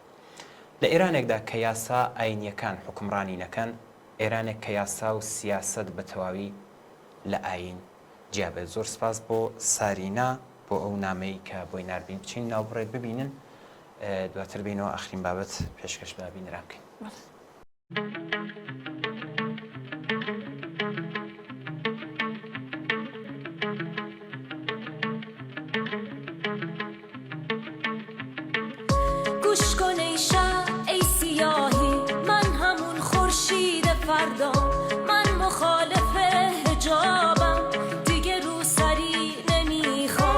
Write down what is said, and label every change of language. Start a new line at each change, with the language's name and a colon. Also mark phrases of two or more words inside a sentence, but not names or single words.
Central Kurdish: لە ئێرانێکدا کە یاسا ئاینیەکان حکومڕانی نەکەن، ئێرانێک کە یاسا و سیاسەت بە تەواوی لە ئاین جیابێت. زۆر سپاس بۆ سارینا بۆ ئەو نامەی کە بۆی ناربین بچین ناوبڕێک ببینن دواتر بینەوە ئەخرین بابەت پێشکەش بابینرا بکەین.
Persian: گوش کن ای شب ای سیاهی، من همون خورشید فردا، من مخالف حجابم، دیگه رو سری نمیخوام.